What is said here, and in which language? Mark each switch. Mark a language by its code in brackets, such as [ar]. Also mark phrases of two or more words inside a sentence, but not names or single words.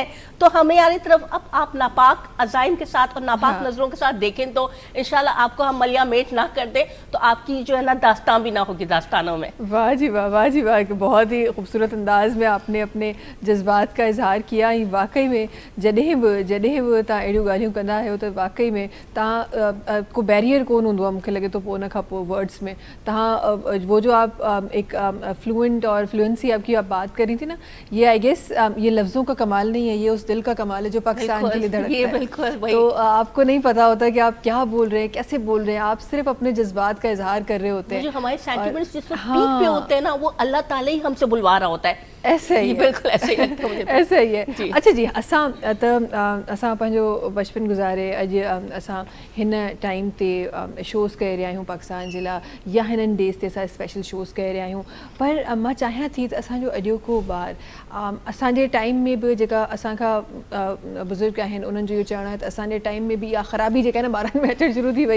[ur] تو ہماری طرف اب آپ ناپاک عزائم کے ساتھ اور ناپاک نظروں کے ساتھ دیکھیں تو انشاءاللہ آپ کو ہم ملیا میٹ نہ کر دیں تو آپ کی جو ہے نا داستان بھی نہ ہوگی داستانوں میں. واہ جی واہ, واہ جی واہ, بہت ہی خوبصورت انداز میں آپ نے اپنے جذبات کا اظہار کیا. واقعی میں [sd] جڏहिं बि तव्हां अहिड़ियूं ॻाल्हियूं कंदा आहियो त वाक़ई में तव्हां को बैरियर कोन हूंदो आहे मूंखे लॻे थो पोइ उन खां पोइ वर्ड्स में तव्हां [ur] وہ جو آپ ایک فلوئنٹ اور فلوئنسی آپ کی آپ بات کر رہی تھی نا، یہ [en] I guess [ur] یہ لفظوں کا کمال نہیں ہے، یہ اس دل کا کمال ہے جو پاکستان کے لیے دھڑکتا ہے. تو آپ کو نہیں پتا ہوتا کہ آپ کیا بول رہے ہیں، کیسے بول رہے ہیں، آپ صرف اپنے جذبات کا اظہار کر رہے ہوتے ہیں. جو ہمارے سینٹیمنٹس جس وقت پیک پہ ہوتے ہیں نا وہ اللہ تعالیٰ ہی ہم سے بلوا رہا ہوتا ہے. ایسے ہی بالکل ایسے ہی لگتا ہے مجھے. ایسے ہی ہے. اچھا جی, [sd] असां पंहिंजो बचपन गुज़ारे अॼु असां हिन टाइम ते शोज़ करे रहिया आहियूं पाकिस्तान जे लाइ, या हिननि डेज़ ते असां स्पेशल शोज़ करे रहिया आहियूं. पर मां चाहियां थी त असांजो अॼोको ॿार असांजे टाइम में बि जेका असांखां बुज़ुर्ग आहिनि उन्हनि जो इहो चवणु आहे त असांजे टाइम में बि इहा ख़राबी जेका आहे न ॿारनि में अचणु शुरू थी वई.